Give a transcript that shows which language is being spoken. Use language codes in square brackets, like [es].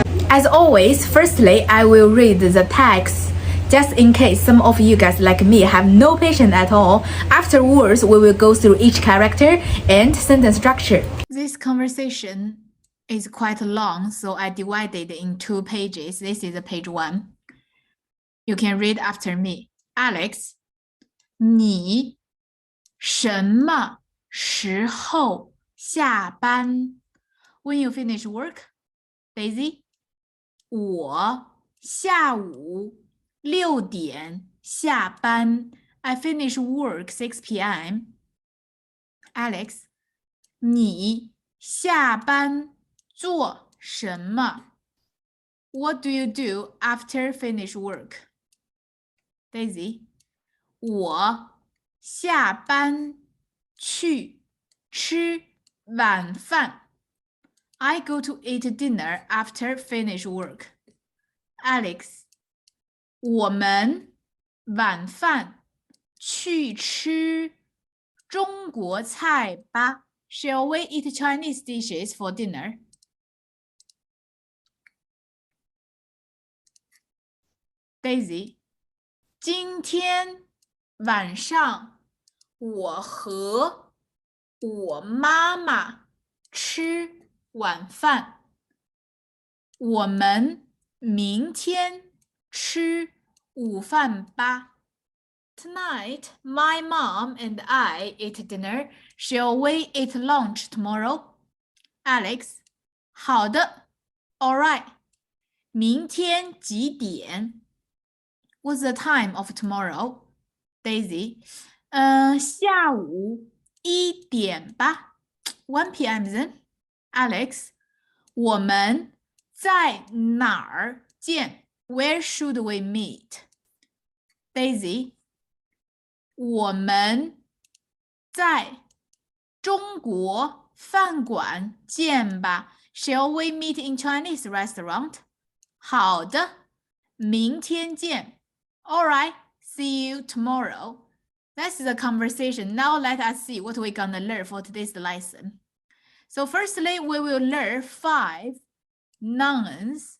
[en] As always, firstly, I will read the text, just in case some of you guys like me have no patience at all. Afterwards, we will go through each character and sentence structure. This conversation is quite long, so I divided it in 2 pages. This is page 1. You can read after me. [zh] Alex, 你什么时候下班? [en] When you finish work? [zh] Daisy, 我下午6点下班. [en] I finish work 6 p.m. [zh] Alex, 你下班做什么? [en] What do you do after finish work? [zh] Daisy, 我下班去吃晚饭. [en] I go to eat dinner after finish work. [zh] Alex, 我们晚饭去吃中国菜吧. [en] Shall we eat Chinese dishes for dinner? [zh] Daisy, 今天晚上我和我妈妈吃晚饭，我们明天吃午饭吧。 [en] Tonight, my mom and I eat dinner. Shall we eat lunch tomorrow? Alex, [zh] 好的 [en] Alright. [zh] 明天几点? [en] What's the time of tomorrow? [zh] Daisy, 下午1点吧。 [en] 1 p.m. then? [zh] Alex, 我们在哪儿见? [en] Where should we meet? [zh] Daisy, 我们在中国饭馆见吧. [en] Shall we meet in Chinese restaurant? [zh] 好的，明天见。 [en] Alright, see you tomorrow. That's the conversation. Now let us see what we're gonna learn for today's lesson. So firstly, we will learn 5 nouns.